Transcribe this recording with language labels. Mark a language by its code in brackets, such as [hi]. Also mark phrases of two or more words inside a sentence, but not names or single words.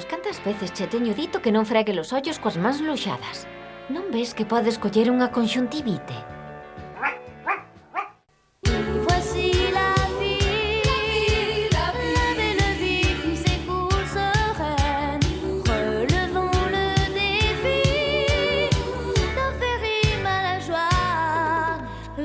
[gl] Cantas veces che teño dito que non fregue os ollos coas mans loxadas? Non ves que podes coller unha conxuntivite? [fr] Voici la vie, la belle vie qui s'écoule sereine. Relevons le défi d'en faire rime à la joie.